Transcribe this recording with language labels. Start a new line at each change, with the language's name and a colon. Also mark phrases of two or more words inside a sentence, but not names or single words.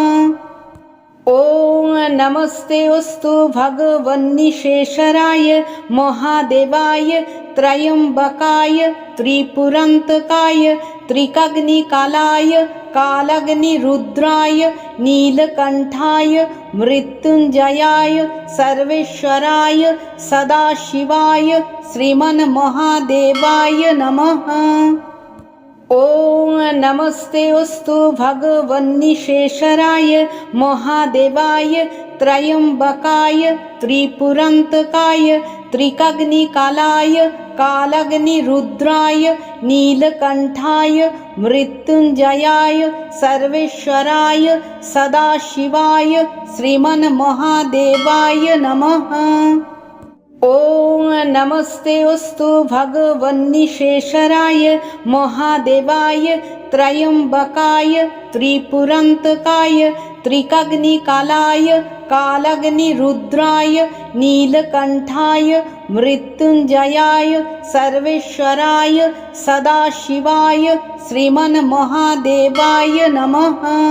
Sanskrit: ওম নমস্তে অস্তু ভগবন্নিশেষরায় মহাদেবায় ত্রয়ম্বকায় ত্রিপুরান্তকায় ত্রিকাগ্নিকালায় কালাগ্নিরুদ্রায় নীলকণ্ঠায় মৃত্যুঞ্জয়ায় সর্বেশ্বরায় সদাশিবায় শ্রীমন্মহাদেবায় নমঃ। ওম নমস্তে অস্তু ভগবন্নিশেষরায় মহাদেবায় ত্রয়ম্বকায় ত্রিপুরান্তকায় ত্রিকাগ্নিকালায় कालाग्निरुद्राय नीलकण्ठाय मृत्युञ्जयाय सर्वेश्वराय सदाशिवाय श्रीमन्महादेवाय नमः। ॐ नमस्तेऽस्तु भगवन्निशेषराय महादेवाय त्रयम्बकाय त्रिपुरान्तकाय त्रिकाग्निकालाय कालाग्निरुद्राय नीलकण्ठाय मृत्युञ्जयाय सर्वेश्वराय सदाशिवाय श्रीमन्महादेवाय नमः।